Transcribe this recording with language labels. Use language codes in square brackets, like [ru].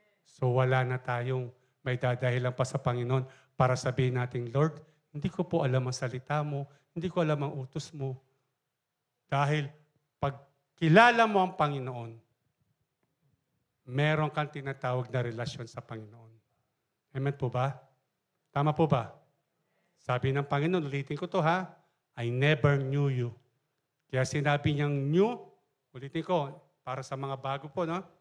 [tl] So wala na tayong may dadahilan pa sa Panginoon para sabihin natin, Lord, hindi ko po alam ang salita mo, hindi ko alam ang utos mo. Dahil pag kilala mo ang Panginoon, meron kang tinatawag na relasyon sa Panginoon. Amen po ba? Tama po ba? Sabi ng Panginoon, ulitin ko to ha, [en] I never knew you. [tl] Kaya sinabi niyang new, ulitin ko, para sa mga bago po, no?